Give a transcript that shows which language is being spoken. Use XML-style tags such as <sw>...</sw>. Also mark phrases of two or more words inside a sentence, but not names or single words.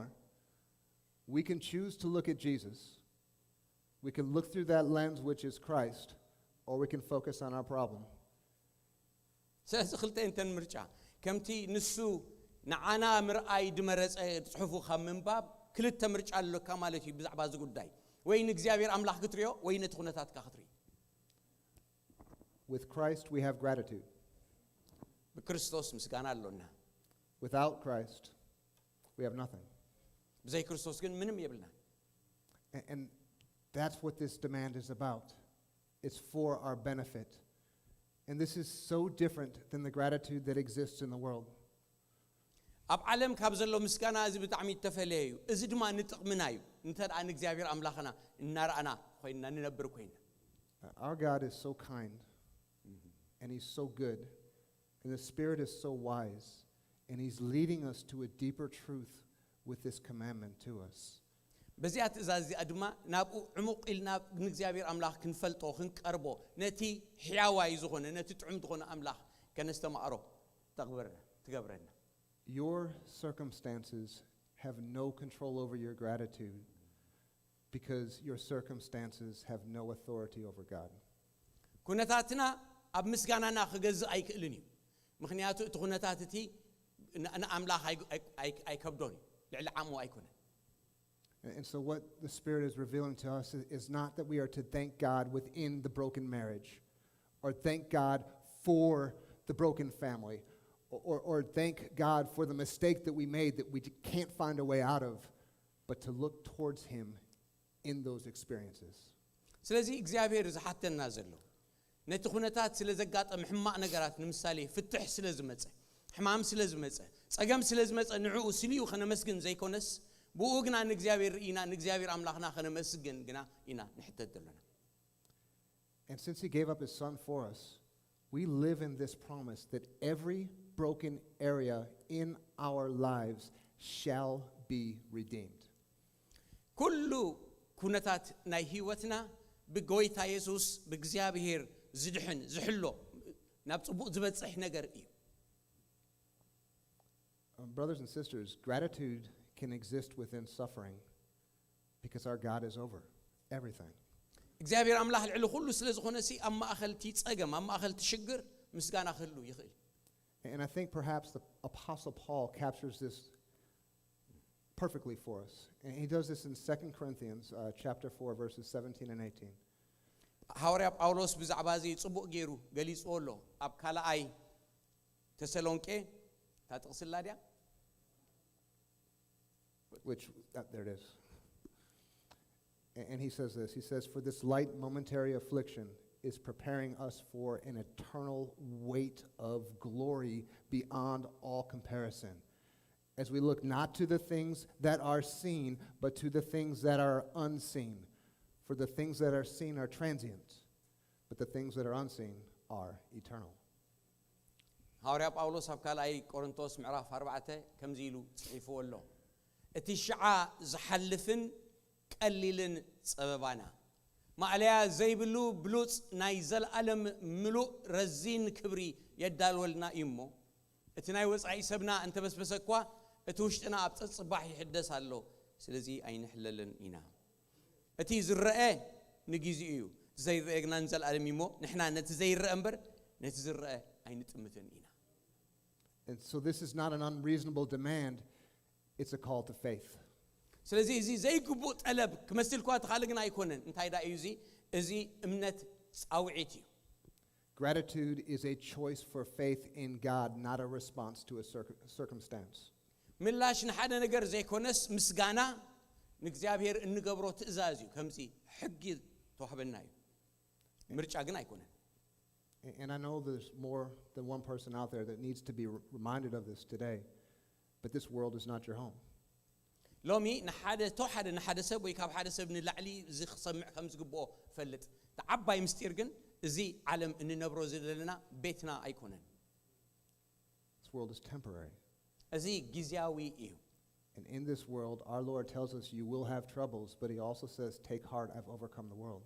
<en>We can choose to look at Jesus. We can look through that lens, which is Christ, or we can focus on our problem.</en> <ti>ስለዚ ክልተን ምርጫ ከምቲ ንሱ ንዓና ምርኣይ ድመረፀ ጽሑፉ ካብ ምንባብ ክልተ ምርጫ ኣለካ ማለት እዩ ብዛዕባ እዚ ጉዳይ ወይ ንእግዚአብሔር አምላኽ ክትሪኦ ወይ ነቲ ኩነታትካ ክትሪኦ</ti> <en>With Christ, we have gratitude.</en> <ti>ብክርስቶስ ምስጋና ኣለና</ti> <en>Without Christ, we have nothing.</en> <ti>ብዘይ ክርስቶስ ግን ምንም የብልና</ti> <en>And that's what this demand is about. It's for our benefit. And this is so different than the gratitude that exists in the world.</en> <ti>ኣብ ዓለም ካብ ዘሎ ምስጋና እዚ ብጣዕሚ ተፈለየ እዩ እዚ ድማ ንጥቕምና እዩ እንተዳ ንእግዚአብሔር ኣምላኽና እናራኣና ኮይና ንነብር ኮይና</ti> <en>Our God is so kind, and he's so good, and the Spirit is so wise, and he's leading us to a deeper truth with this commandment to us.</en> <ti>በዚያ ትእዛዝ እዚኣ ድማ ናብኡ ዕሙቕ ኢልና ንእግዚአብሔር ኣምላኽ ክንፈልጦ ክንቀርቦ ነቲ ሕያዋይ ዝኾነ ነቲ ጥዑም ዝኾነ ኣምላኽ ከነስተማዕሮ ትገብረና</ti> <en>Your circumstances have no control over your gratitude because your circumstances have no authority over God.</en> <ti>ኩነታትና ኣብ ምስጋናና ክገዝእ ኣይክእልን እዩ ምክንያቱ እቲ ኩነታት እቲ ንኣምላኽ ኣይከብዶን ልዕሊ ዓሙ ኣይኮነን</ti> <en>And so what the Spirit is revealing to us is not that we are to thank God within the broken marriage, or thank God for the broken family, or thank God for the mistake that we made that we can't find a way out of, but to look towards him in those experiences.</en> <ti>ስለዚህ እግዚአብሔር ዝሓተና ዘሎ ነቲ ኩነታት ስለ ዘጋጠም ሕማቕ ነገራት ንምሳሌ ፍትሕ ስለ ዝመፀ ሕማም ስለ ዝመፀ ፀገም ስለ ዝመፀ ንዕኡ ስልዩ ከነመስግን ዘይኮነስ ብኡ ግና ንእግዚአብሔር ኢና ንእግዚአብሔር ኣምላኽና ከነመስግን ግና ኢና ንሕተት ዘለና</ti> <en>And since he gave up his son for us, we live in this promise that every broken area in our lives shall be redeemed.</en> <ti>ኩሉ ኩነታት ናይ ህይወትና ብጎይታ ኢየሱስ ብእግዚአብሔር ዝድሕን ዝሕሎ ናብ ጽቡቕ ዝበጽሕ ነገር እዩ</ti> <en>Brothers and sisters, gratitude can exist within suffering because our God is over everything.</en> <ti>እግዚአብሔር ኣምላኽ ልዕሊ ኩሉ ስለ ዝኾነ ሲ ኣብ ማእኸልቲ ጸገም ኣብ ማእኸልቲ ሽግር ምስጋና ክህሉ ይኽእል</ti> <en>And I think perhaps the Apostle Paul captures this perfectly for us. And he does this in 2 Corinthians chapter 4, verses 17 and 18.</en> <ti>ሐዋርያ ጳውሎስ ብዛዕባ እዚ ጽቡቕ ገይሩ ገሊጽዎ ኣሎ ኣብ ካልኣይ ተሰሎንቄ ታጥቕስላ ድያ</ti> <en>Which, there it is. And he says this. He says, "For this light momentary affliction is preparing us for an eternal weight of glory beyond all comparison, as we look not to the things that are seen, but to the things that are unseen. For the things that are seen are transient, but the things that are unseen are eternal."</en> <ti>ሐዋርያ ጳውሎስ ኣብ ካልኣይ ቆሮንቶስ ምዕራፍ 4 ከምዚ ኢሉ ጽሒፍዎ ኣሎ እቲ ሽዓ ዝሓልፍን ቀሊልን ጸበባና ማዕለያ ዘይብሉ ብሉጽ ናይ ዘለዓለም ምሉእ ረዚን ክብሪ የዳልወልና እሞ እቲ ናይ ወጻኢ ሰብና እንተበስበሰ እኳ እቲ ውሽጥና ኣብ ጸጽባሕ ይሕደስ ኣሎ ስለዚ ኣይንሕለልን ኢና እቲ ዝረአ ንግዚኡ እዩ ዘይረአ ግና ንዘለዓለም እሞ ንሕና ነቲ ዘይረአ እምበር ነቲ ዝረአ ኣይንጥምትን ኢና</ti> <en>And so this is not an unreasonable demand, it's a call to faith.</en> <ti>ስለዚህ እዚ ዘይግቡእ ጠለብ ክመስል እኳ ተኻሊ ግን ኣይኮነን እንታይ ዳ እዩ እዚ እምነት ጻውዒት እዩ</ti> <en>Gratitude is a choice for faith in God, not a response to a circumstance.</en> <ti>ምላሽ ንሓደ ነገር ዘይኮነስ ምስጋና ንእግዚአብሔር እንገብሮ ትእዛዝ እዩ ከምዚ ሕጊ ተዋህበና እዩ ምርጫ ግን ኣይኮነን</ti> <en>And I know there's more than one person out there that needs to be reminded of this today, but this world is not your home.</en> <ti>ሎሚ ንሓደ ሰብ ወይ ካብ ሓደ ሰብ ንላዕሊ እዚ ክሰምዕ ከም ዝግብኦ ፈልጥ ተዓባይ ምስጢር ግን እዚ ዓለም እንነብሮ ዘለና ቤትና ኣይኮነን</ti> <en>This world is temporary.</en> <ti>እዚ ጊዜያዊ እዩ</ti> <en>And in this world, our Lord tells us you will have troubles, but he also says, take heart, I've overcome the world.</en>